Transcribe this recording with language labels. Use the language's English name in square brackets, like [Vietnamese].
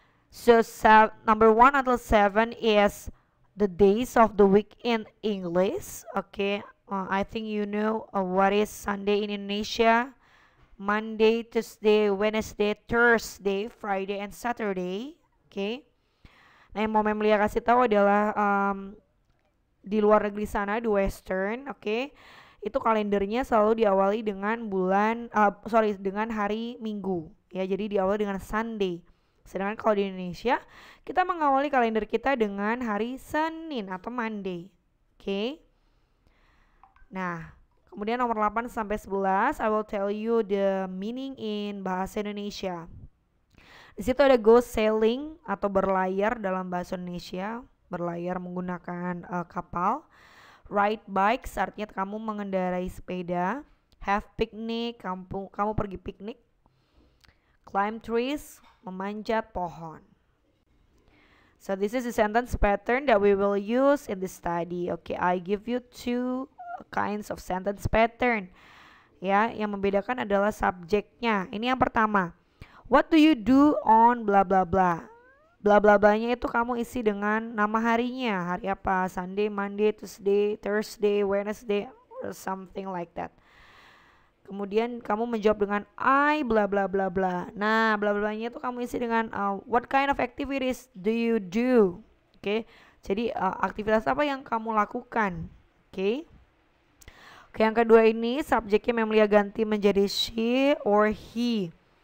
[English] So number 1 until 7 is the days of the week in English. Okay, I think you know what is Sunday in Indonesia. Monday, Tuesday, Wednesday, Thursday, Friday, and Saturday. Okay. [Indonesian] Nah, yang mau Memlia kasih tahu adalah di luar negeri sana, di Western, oke, itu kalendernya selalu diawali dengan dengan hari Minggu. Ya, jadi diawali dengan Sunday. Sedangkan kalau di Indonesia, kita mengawali kalender kita dengan hari Senin atau Monday. Oke. Nah, kemudian nomor 8 sampai 11, [English] I will tell you the meaning in bahasa Indonesia. [Indonesian] Di situ ada go sailing atau berlayar dalam bahasa Indonesia, berlayar menggunakan kapal. Ride bikes artinya kamu mengendarai sepeda. Have picnic, kamu pergi piknik. Climb trees, memanjat pohon. [English] So this is the sentence pattern that we will use in this study. Okay, I give you two kinds of sentence pattern. [Indonesian] Ya, yang membedakan adalah subjeknya. Ini yang pertama. [English] What do you do on [Indonesian] bla bla bla? Bla bla blanya itu kamu isi dengan nama harinya. Hari apa? [English] Sunday, Monday, Tuesday, Thursday, Wednesday, or something like that. [Indonesian] Kemudian kamu menjawab dengan I bla bla bla bla. Nah, bla blanya itu kamu isi dengan [English] what kind of activities do you do? [Indonesian] Oke. Jadi aktivitas apa yang kamu lakukan? Oke. Oke, yang kedua ini subjeknya Memlia ganti menjadi she or he.